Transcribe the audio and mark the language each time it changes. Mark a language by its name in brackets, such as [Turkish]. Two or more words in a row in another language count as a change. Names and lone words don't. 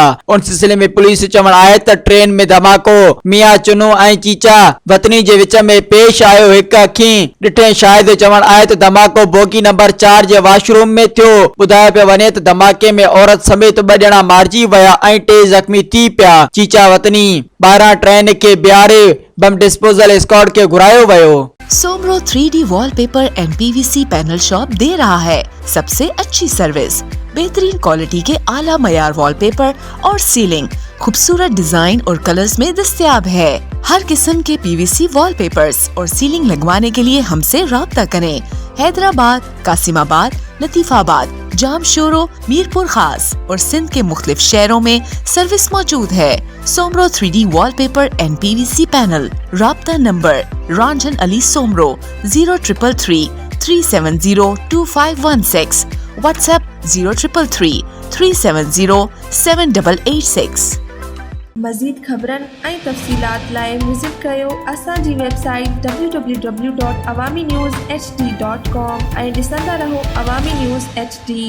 [Sindhi] उन सिलसिले में पुलिस चवण आहे त ट्रेन में धमाको मियां चुनू ऐं चीचा वतनी जे विच में पेश आयो। हिक अखी ॾिठे शाहिद चवण आहे त धमाको बोगी नंबर 4 जे वॉशरूम में थियो। ॿुधायो पियो वञे त धमाके में औरत समेत 2 ॼणा मारिजी विया ऐं 3 ज़ख्मी थी पिया। चीचा वतनी 12 ट्रेन के बिहारे बम डिस्पोजल स्क्वाड के घुरायो वियो। [Urdu] سومرو 3D وال پیپر اینڈ PVC پینل شاپ دے رہا ہے سب سے اچھی سروس، بہترین کوالٹی کے اعلیٰ معیار وال پیپر اور سیلنگ خوبصورت ڈیزائن اور کلرز میں دستیاب ہے. ہر قسم کے PVC وال پیپرز اور سیلنگ لگوانے کے لیے ہم سے رابطہ کریں. حیدرآباد، قاسم آباد، لطیف آباد، جامشورو، میرپور خاص اور سندھ کے مختلف شہروں میں سروس موجود ہے. سومرو 3D وال پیپر اینڈ PVC پینل. رابطہ نمبر رنجن علی سومرو 0333 370 2516، واٹس ایپ 0333 370 7886. [Sindhi] मज़ीद ख़बरन ऐं तफ़सीलात लाइ विज़िट कयो असांजी वेबसाइट www.awamiNewsHD.com ऐं ॾिसंदा रहो अवामी न्यूज़ HD।